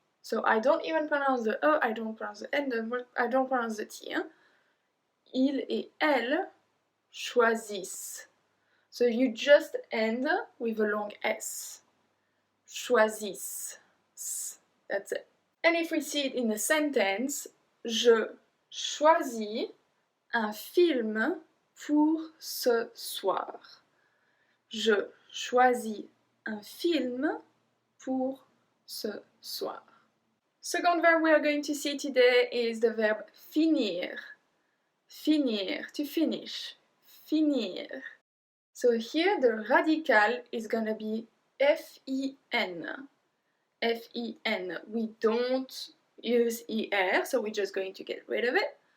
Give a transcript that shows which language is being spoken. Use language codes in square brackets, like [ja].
[en] So I don't even pronounce the E, I don't pronounce the N, I don't pronounce the T. Hein? [fr] Il et elle choisissent. [en] So you just end with a long S. Choisissent. That's it. And if we see it in a sentence, [fr] je choisis un film pour ce soir. Je choisis un film pour ce soir. [en] Second verb we are going to see today is the verb finir. Finir, to finish. Finir. So here the radical is gonna be F-I-N. F-I-N. We don't use ER, so we're just going to get rid of it.